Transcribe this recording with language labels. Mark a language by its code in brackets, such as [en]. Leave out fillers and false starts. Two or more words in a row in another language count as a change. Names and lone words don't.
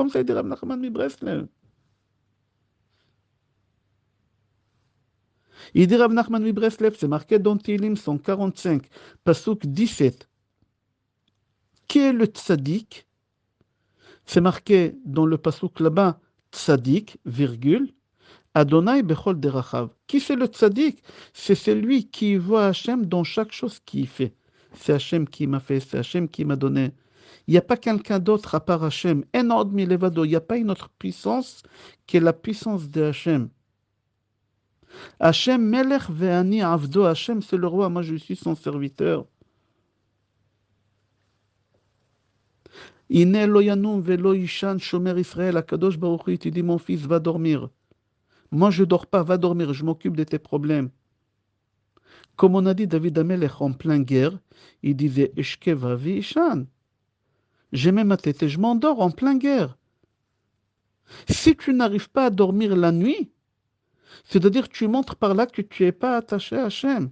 [fr] Comme ça, il dit Rav Nachman mi Breslev. Il dit Rav Nachman mi Breslev, c'est marqué dans Tilim 145, Pasuk 17. Qui est le tzaddik? C'est marqué dans le Pasuk là-bas, tzaddik, virgule, [he] ה' בכל דרכיו. [fr] Qui c'est le tzaddik? C'est celui qui voit Hachem dans chaque chose qu'il fait. C'est Hachem qui m'a fait, c'est Hachem qui m'a donné. Il n'y a pas quelqu'un d'autre à part Hachem. [he] אין עוד מלבדו. [fr] Il n'y a pas une autre puissance qui est la puissance de Hachem. [he] השם מלך ואני עבדו. [fr] Hachem c'est le roi, moi je suis son serviteur. [he] הנה לא ינום ולא יישן שומר ישראל. [fr] Akadosh Baruch Hu, il te dit mon fils va dormir. Moi, je ne dors pas, va dormir, je m'occupe de tes problèmes. Comme on a dit David Amelech en pleine guerre, il disait [he] אשכבה ואישנה. [fr] J'ai même ma tête et je m'endors en pleine guerre. Si tu n'arrives pas à dormir la nuit, c'est-à-dire que tu montres par là que tu n'es pas attaché à Hachem.